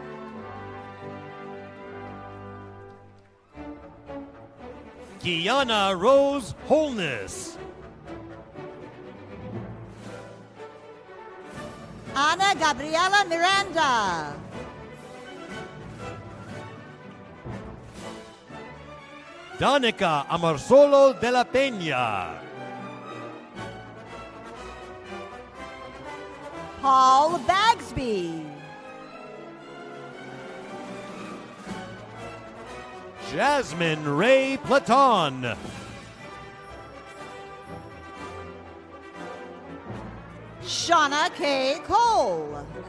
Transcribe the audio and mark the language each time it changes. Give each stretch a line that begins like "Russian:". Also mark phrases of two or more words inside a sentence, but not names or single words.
English: Kiana Rose Holness. Ana Gabriela Miranda. Danica Amarsolo de la Peña. Paul Bagsby. Jasmine Ray Platon. Shauna K. Cole.